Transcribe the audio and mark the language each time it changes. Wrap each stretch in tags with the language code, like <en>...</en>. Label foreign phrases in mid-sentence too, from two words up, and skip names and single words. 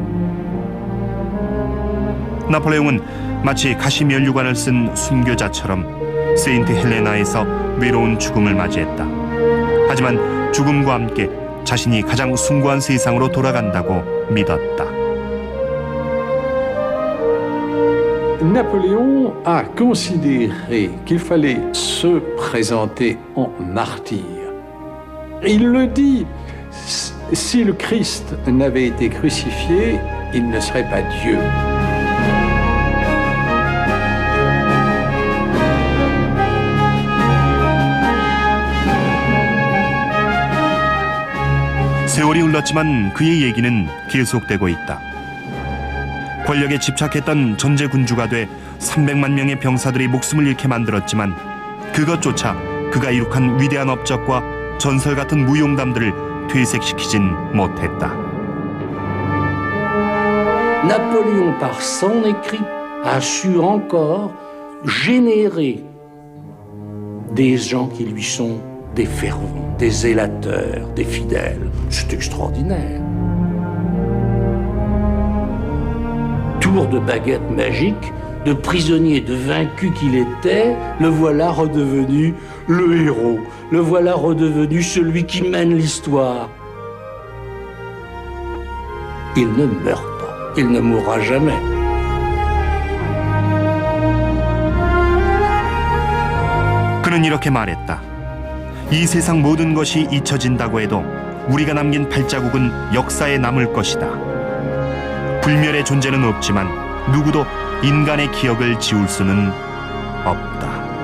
<ko>나폴레옹은 마치 가시면류관을 쓴 순교자처럼 세인트 헬레나에서 외로운 죽음을 맞이했다. 하지만 죽음과 함께 자신이 가장 숭고한 세상으로 돌아간다고 믿었다.</ko> <fr>Napoléon a considéré qu'il fallait se présenter en martyr. Il le dit, si le Christ n'avait été crucifié, il ne serait pas Dieu.</fr> <ko>세월이 흘렀지만 그의 얘기는 계속되고 있다. 권력에 집착했던 전제 군주가 돼 300만 명의 병사들이 목숨을 잃게 만들었지만 그것조차 그가 이룩한 위대한 업적과 전설 같은 무용담들을 퇴색시키진 못했다.</ko> <fr>Napoléon, par son écrit, a su encore générer des gens qui lui sont des fervents, des zélateurs, des fidèles. C'est extraordinaire. Tour de baguette magique, de prisonnier, de vaincu qu'il était, le voilà redevenu le héros. Le voilà redevenu celui qui mène l'histoire. Il ne meurt pas, il ne mourra jamais.</fr> <ko>그는 이렇게 말했다. 이 세상 모든 것이 잊혀진다고 해도 우리가 남긴 발자국은 역사에 남을 것이다. 불멸의 존재는 없지만 누구도 인간의 기억을 지울 수는 없다.</ko>